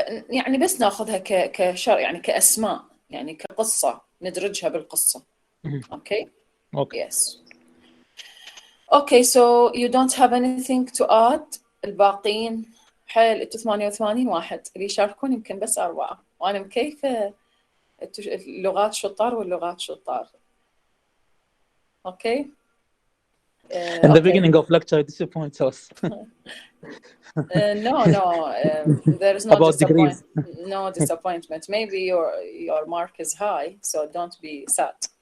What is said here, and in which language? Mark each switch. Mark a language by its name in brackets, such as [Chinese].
[Arabic] يعني بس ناخذها كشر يعني كأسماء يعني كقصة ندرجها بالقصة. [English] Okay. Yes. Okay, so you don't have anything to add. [Arabic] الباقين حيل انتوا 88 واحد اللي يشاركون يمكن بس 4 وانا مكيفة اللغات شطار واللغات شطار. [English] Okay. In the beginning of lecture disappoints us. No, there is no disappointment. Maybe your mark is high, so don't be sad.